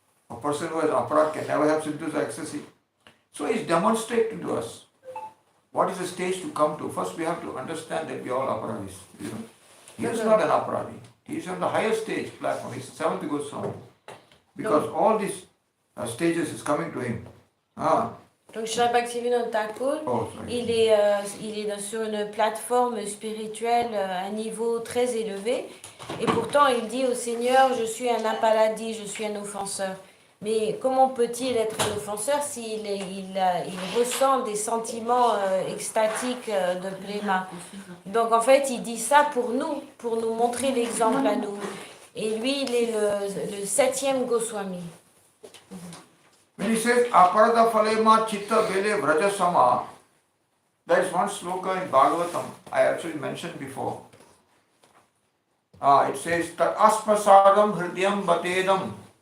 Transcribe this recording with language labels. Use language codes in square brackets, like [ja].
[en] A person who has aparat can never have symptoms of ecstasy. So he's demonstrating to us what is the stage to come to. First we have to understand that we are all aparadis. He is not an aparadi. He is on the higher stage platform. He's the seventh Goswami. Because all these stages is coming to him. [fr] Donc Sri Bhaktivinoda Thakur, il est sur une plateforme spirituelle à un niveau très élevé. Et pourtant il dit au Seigneur, je suis un aparadi, je suis un offenseur. Mais comment peut-il être un offenseur s'il il ressent des sentiments extatiques de préma? Donc en fait, il dit ça pour nous montrer l'exemple à nous. Et lui, il est le 7e Goswami. [en] When he says aparada falema chitta bele vrajasama, there is one sloka in Bhagavatam I actually mentioned before. It says tat asmasadam hridyam batedam.